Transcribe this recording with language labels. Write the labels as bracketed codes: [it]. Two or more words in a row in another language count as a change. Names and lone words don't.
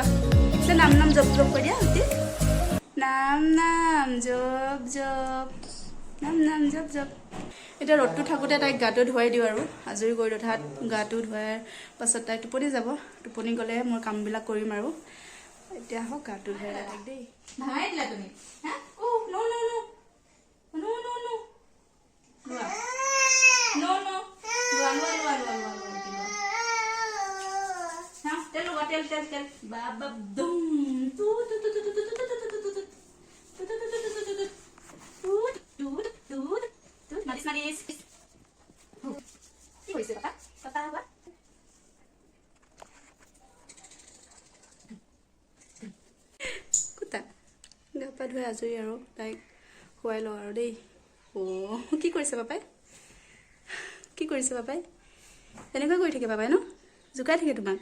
[as] নাম নাম জপ জপ কৰি দিয়া গোটেই নাম নাম জপ জপ নাম নাম জপ জপ এতিয়া ৰ'দটো থাকোঁতে তাইক গাটো ধুৱাই দিওঁ আৰু আজৰি কৰি দিওঁ তাত গাটো ধুৱাৰ পাছত তাই টোপনি যাব টোপনি গ'লে মই কামবিলাক কৰিম আৰু এতিয়া হওক গাটো ধুৱাই তাইক দেই ভাঙাই দিলা তুমি Tel babab dum tu tu tu tu tu tu tu tu tu tu manis manis কি হৈছে পাপা পাপা হবা কুতা গা পা ধুই আজৰি আৰু তাইক খুৱাই লওঁ আৰু দেই কি কৰিছে পাপাই এনেকৈ কৰি থাকে পাপাই ন জোকাই থাকে তোমাক